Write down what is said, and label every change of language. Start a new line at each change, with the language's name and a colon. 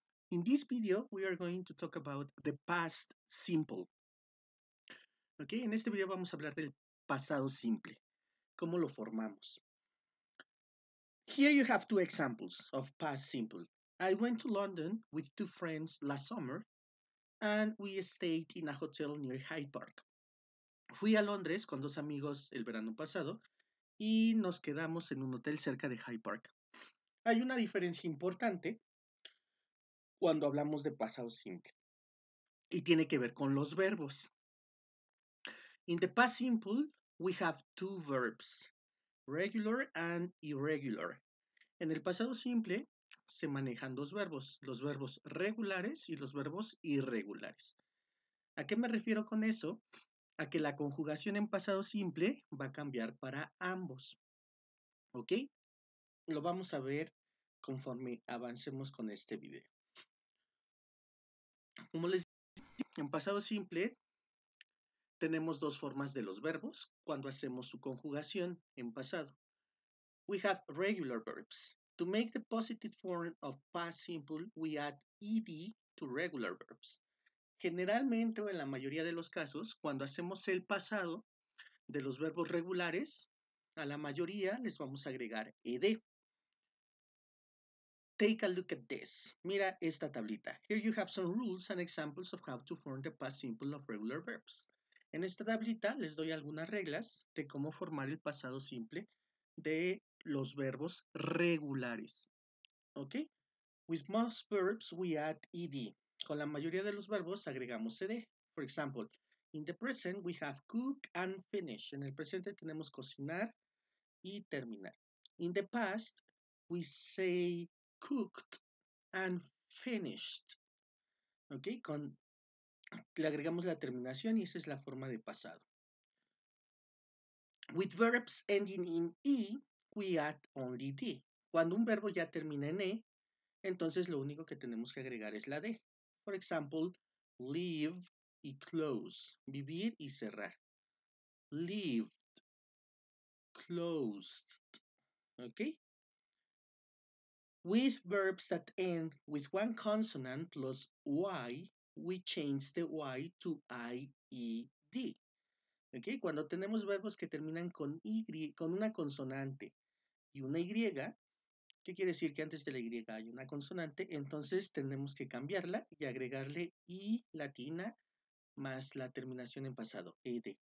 English: In this video, we are going to talk about the past simple.
Spanish: Okay, en este video vamos a hablar del pasado simple, cómo lo formamos.
English: Here you have two examples of past simple. I went to London with two friends last summer and we stayed in a hotel near Hyde Park.
Spanish: Fui a Londres con dos amigos el verano pasado y nos quedamos en un hotel cerca de Hyde Park. Hay una diferencia importante cuando hablamos de pasado simple y tiene que ver con los verbos.
English: In the past simple, we have two verbs, regular and irregular.
Spanish: En el pasado simple se manejan dos verbos, los verbos regulares y los verbos irregulares. ¿A qué me refiero con eso? A que la conjugación en pasado simple va a cambiar para ambos. ¿Ok? Lo vamos a ver conforme avancemos con este video. Como les dije, en pasado simple tenemos dos formas de los verbos cuando hacemos su conjugación en pasado.
English: We have regular verbs. To make the positive form of past simple, we add ed to regular verbs.
Spanish: Generalmente o en la mayoría de los casos, cuando hacemos el pasado de los verbos regulares, a la mayoría les vamos a agregar ed.
English: Take a look at this.
Spanish: Mira esta tablita.
English: Here you have some rules and examples of how to form the past simple of regular verbs.
Spanish: En esta tablita les doy algunas reglas de cómo formar el pasado simple de los verbos regulares. ¿Ok?
English: With most verbs we add ed.
Spanish: Con la mayoría de los verbos agregamos ed.
English: For example, in the present we have cook and finish.
Spanish: En el presente tenemos cocinar y terminar.
English: In the past we say cooked and finished. ¿Ok?
Spanish: Le agregamos la terminación y esa es la forma de pasado.
English: With verbs ending in e, we add only d.
Spanish: Cuando un verbo ya termina en e, entonces lo único que tenemos que agregar es la d.
English: For example, live y close.
Spanish: Vivir y cerrar.
English: Lived, closed.
Spanish: ¿Ok?
English: With verbs that end with one consonant plus y, we change the y to ied. ¿Okay?
Spanish: Cuando tenemos verbos que terminan con una consonante y una y, ¿qué quiere decir? Que antes de la y hay una consonante, entonces tenemos que cambiarla y agregarle i latina más la terminación en pasado, ed.